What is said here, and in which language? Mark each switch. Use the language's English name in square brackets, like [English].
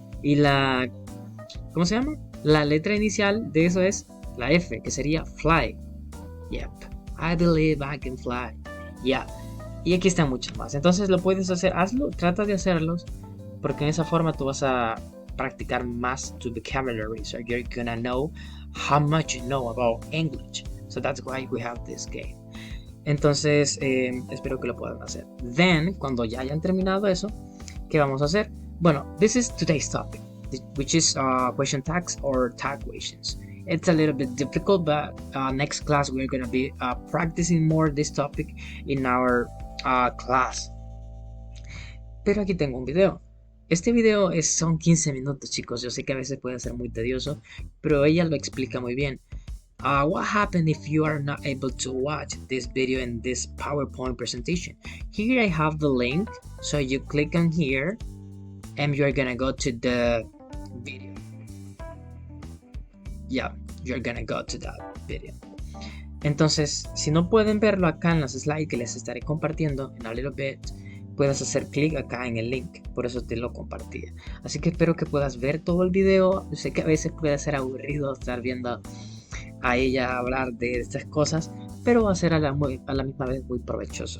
[Spanish] Y la, ¿cómo se llama? La letra inicial de eso es la F, que sería fly. [English] Yep. I believe I can fly. Yeah. [Spanish] Y aquí están muchos más. Entonces lo puedes hacer, hazlo, trata de hacerlos, porque en esa forma tú vas a practicar más tu vocabulary. [English] So you're gonna know how much you know about English. So that's why we have this game. [Spanish] Entonces, espero que lo puedan hacer. Then, cuando ya hayan terminado eso, ¿qué vamos a hacer? Bueno, [English] this is today's topic, which is question tags or tag questions. It's a little bit difficult, but next class we're going to be practicing more this topic in our class. [Spanish] Pero aquí tengo un video. Este video son 15 minutos, chicos. Yo sé que a veces puede ser muy tedioso, pero ella lo explica muy bien. [English] What happens if you are not able to watch this video in this PowerPoint presentation? Here I have the link, so you click on here and you're gonna go to the video. Yeah, you're gonna go to that video. [Spanish] Entonces, si no pueden verlo acá en las slides que les estaré compartiendo en [English] a little bit, [Spanish] puedes hacer clic acá en el link, por eso te lo compartía. Así que espero que puedas ver todo el video. Yo sé que a veces puede ser aburrido estar viendo a ella hablar de estas cosas, pero va a ser a la misma vez muy provechoso.